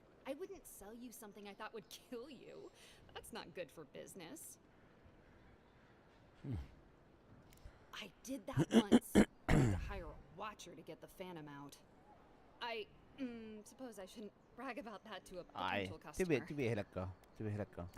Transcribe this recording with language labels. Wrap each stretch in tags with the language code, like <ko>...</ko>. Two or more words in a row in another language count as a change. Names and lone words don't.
<en>I wouldn't sell you something I thought would kill you. That's not good for business. I did that once. I had to hire a watcher to get the phantom out. I suppose I shouldn't brag about that to a potential customer.</en> <da>Det vil jeg heller ikke gøre. Det vil jeg heller ikke gøre.</da>